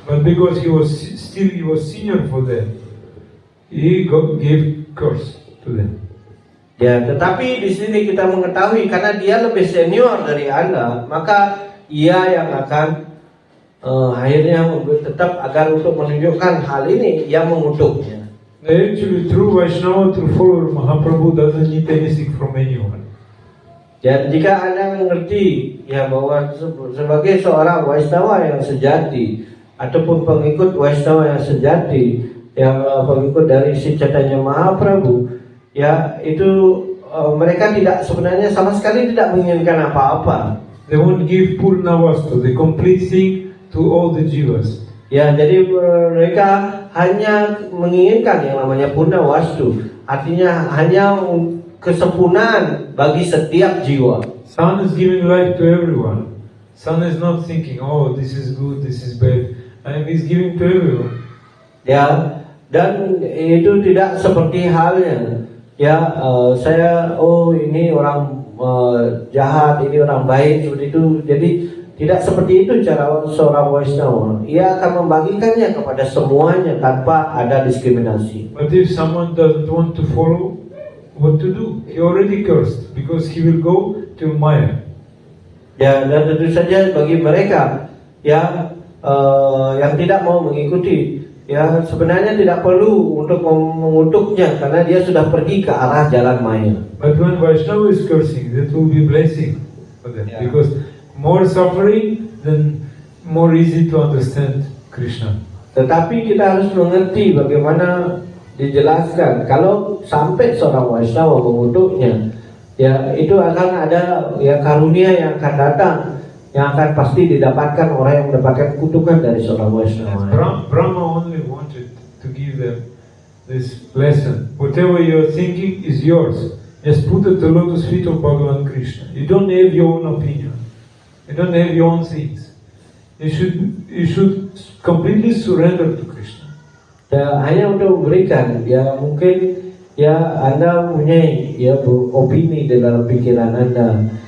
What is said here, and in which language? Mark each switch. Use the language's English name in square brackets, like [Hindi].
[English] But because he was senior for them, he gave curse to them. [Indonesian] Ya, tetapi di sini kita mengetahui karena dia lebih senior dari Anda, maka ia yang akan akhirnya tetap agar untuk menunjukkan hal ini, ia mengutuknya. [English] Actually, true Vaishnava, true follower Mahaprabhu doesn't need anything from anyone. [Indonesian] Dan jika Anda mengerti ya bahwa sebagai seorang Vaishnava yang sejati ataupun pengikut Vaishnava yang sejati, yang pengikut dari si Chaitanya Mahaprabhu, ya itu mereka tidak sebenarnya sama sekali tidak menginginkan apa-apa. [English] They won't give Purnavasta, the complete thing, to all the jivas. [Indonesian] Ya, jadi mereka hanya menginginkan yang namanya Purnawastu, artinya hanya kesempurnaan bagi setiap jiwa. [English] Sun is giving light to everyone. Sun is not thinking, oh, this is good, this is bad. And he's giving to everyone. [Indonesian] Ya, dan itu tidak seperti halnya. Ya, saya ini orang jahat, ini orang baik seperti itu. Jadi tidak seperti itu cara seorang Vaishnava. Ia akan membagikannya kepada semuanya tanpa ada diskriminasi. [English] But if someone doesn't want to follow, what to do? He already cursed because he will go to Maya. [Indonesian] Ya, dan tentu saja bagi mereka yang tidak mau mengikuti, ya sebenarnya tidak perlu untuk mengutuknya karena dia sudah pergi ke arah jalan Maya. [English] But when Vaishnava is cursing, that will be blessing for them, because more suffering, then more easy to understand Krishna. [Indonesian] Tetapi kita harus mengerti bagaimana dijelaskan kalau sampai seorang Vaishnava mengutuknya, ya itu akan ada karunia yang akan datang, yang akan pasti didapatkan orang yang mendapatkan kutukan dari seorang Vaishnava. [English] Brahma only wanted to give them this lesson. Whatever you are thinking is yours. Just put it at the lotus feet of Bhagavan Krishna. You don't have your own opinion. You don't have your own things. You should completely surrender to Krishna. [Indonesian] Ya, hanya untuk memberikan, ya mungkin Anda punya opini di dalam pikiran Anda.